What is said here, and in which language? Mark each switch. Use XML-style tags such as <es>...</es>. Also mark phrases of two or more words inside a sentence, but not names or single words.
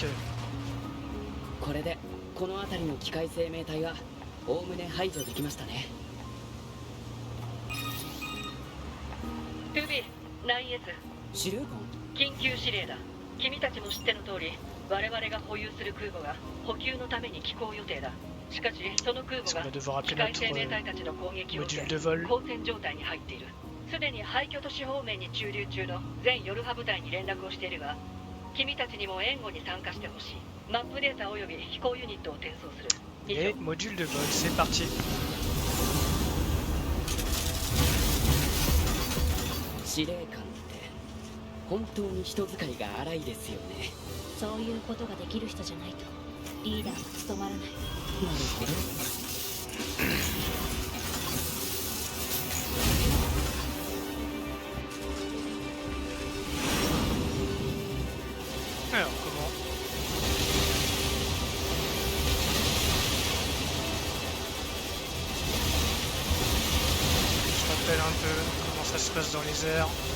<ja>これでこの辺りの機械生命体はおおむね排除できましたね。ルビー、9S、司令官、緊急指令だ。君たちも知っての通り、我々が保有する空母が補給のために寄港予定だ。しかし、その空母</ja> <fr>Est-ce</fr> <ja>が</ja> <fr>qu'on va devoir</fr> <ja>機</ja> <fr>appeler</fr> <ja>械</ja> <fr>notre</fr> <ja>生命体たちの攻撃を受</ja> <fr>module</fr> <ja>け</ja> <fr>de vol?</fr> <ja>交戦状態に入っている。すでに廃墟都市方面に駐留中の全ヨルハ部隊に連絡をしているが、君たちにも援護に参加してほしい。マップデータ及び飛行ユニットを転送する。以</ja> <fr>Et</fr> <ja>上。</ja> <fr>module de vol, c'est parti.</fr> <ja>司令官って本当に人使いが荒いですよね。そういうことができる人じゃないとリーダーは務まらない。なるほど。</ja> <fr>Alors, comment? Je rappelle un peu comment ça se passe dans les airs.</fr>